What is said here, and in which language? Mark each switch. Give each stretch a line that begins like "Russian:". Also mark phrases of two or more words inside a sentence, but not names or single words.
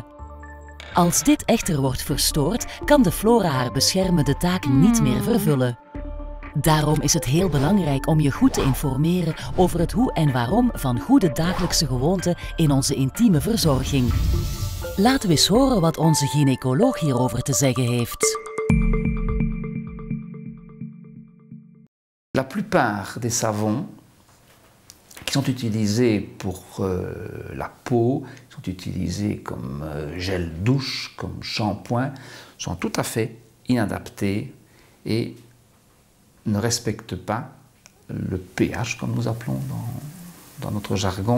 Dutch: Als dit echter wordt verstoord, kan de flora haar beschermende taak niet meer vervullen. Daarom is het heel belangrijk om je goed te informeren over het hoe en waarom van goede dagelijkse gewoonten in onze intieme verzorging. Laten we eens horen wat onze gynaecoloog hierover te zeggen heeft.
French: La plupart des savons qui sont utilisés pour la peau, sont utilisés comme gel douche, comme shampoing, sont tout à fait inadaptés et ne respectent pas le pH, comme nous appelons dans notre jargon.